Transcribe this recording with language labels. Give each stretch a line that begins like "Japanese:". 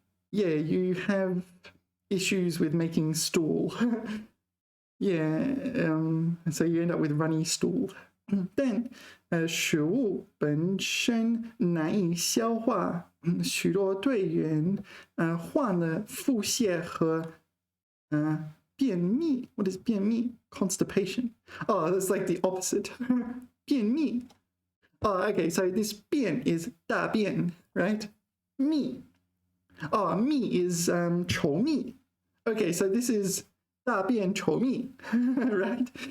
English: You have issues with making stool. Yeah, so you end up with runny stool.
Chinese: Then, 食物本身难以消化，许多队员患了腹泻和便秘.
English: What is 便秘?Constipation. Oh, that's like the opposite.
Chinese: 便秘.
English: Oh, okay, so this 便 is 大便, right? 秘.Oh, 秘 is 稠密. Okay, so this is
Chinese: 大便稠密,
English: right?